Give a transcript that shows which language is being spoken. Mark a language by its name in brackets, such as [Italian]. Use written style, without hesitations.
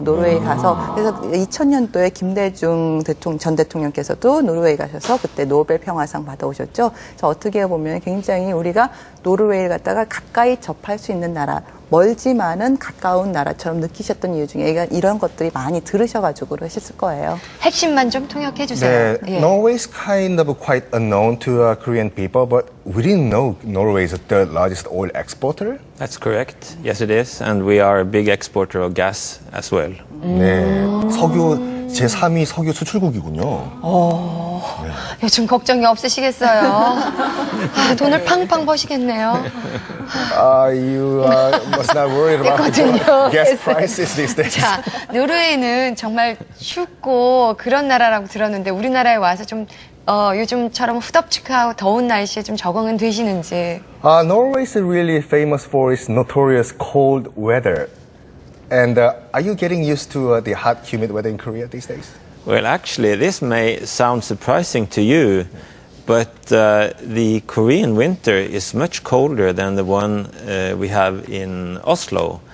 [Korean] 노르웨이 가서 그래서 2000년도에 김대중 전 대통령께서도 노르웨이 가셔서 그때 노벨 평화상 받아오셨죠. 그래서 어떻게 보면 굉장히 우리가 노르웨이를 갖다가 가까이 접할 수 있는 나라, 멀지만은 가까운 나라처럼 느끼셨던 이유 중에 이런 것들이 많이 들으셔가지고 그러셨을 거예요. 핵심만 좀 통역해 주세요. [English] 네, Norway is kind of quite unknown to Korean people, but we didn't know Norway is the third largest oil exporter. That's correct. Yes, it is. And we are a big exporter of gas as well. [Korean] 네, 제3위 석유 수출국이군요. 네. 요즘 걱정이 없으시겠어요. 돈을 팡팡 버시겠네요. [English] You must not worry about gas prices these days. [Korean] 자, 노르웨이는 정말 춥고 그런 나라라고 들었는데 우리나라에 와서 좀 요즘처럼 후덥지근하고 더운 날씨에 좀 적응은 되시는지. [English] Norway is really famous for its notorious cold weather. And are you getting used to the hot, humid weather in Korea these days? Well, actually, this may sound surprising to you, but the Korean winter is much colder than the one we have in Oslo.